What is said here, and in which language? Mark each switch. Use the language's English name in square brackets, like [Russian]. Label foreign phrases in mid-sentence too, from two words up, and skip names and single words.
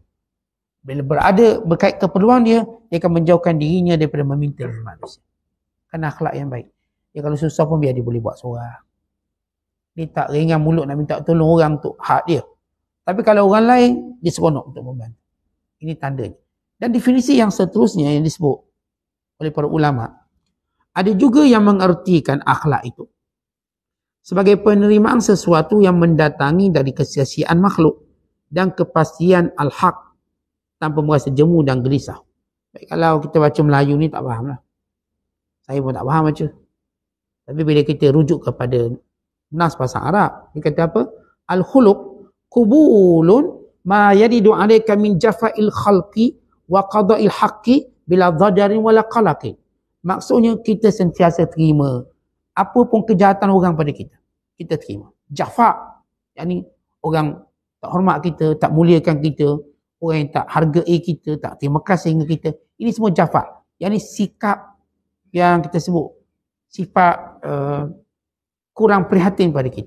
[Malay] Bila berkait keperluan dia akan menjauhkan dirinya daripada meminta dari manusia. Kerana akhlak yang baik. Dia kalau susah pun biar dia boleh buat seorang. Dia tak ringan mulut nak minta tolong orang untuk hak dia. Tapi kalau orang lain, dia seronok untuk membantu. Ini tandanya. Dan definisi yang seterusnya yang disebut oleh para ulama, ada juga yang mengertikan akhlak itu sebagai penerimaan sesuatu yang mendatangi dari kesia-siaan makhluk dan kepastian al-haq tanpa merasa jemu dan gelisah. Baik, kalau kita baca Melayu ni tak faham lah. Saya pun tak faham baca. Tapi bila kita rujuk kepada nas bahasa Arab, dia kata apa? [Arabic] الخلق قبول ما يرد عليك من جفاء الخلق وقضاء الحق بلا ضجر ولا قلق. [Malay] Maksudnya kita sentiasa terima apa pun kejahatan orang pada kita. Kita terima. Jafa, yakni orang tak hormat kita, tak muliakan kita, orang yang tak hargai kita, tak terima kasih dengan kita. Ini semua jafa. Yakni sikap yang kita sebut sifat kurang prihatin pada kita.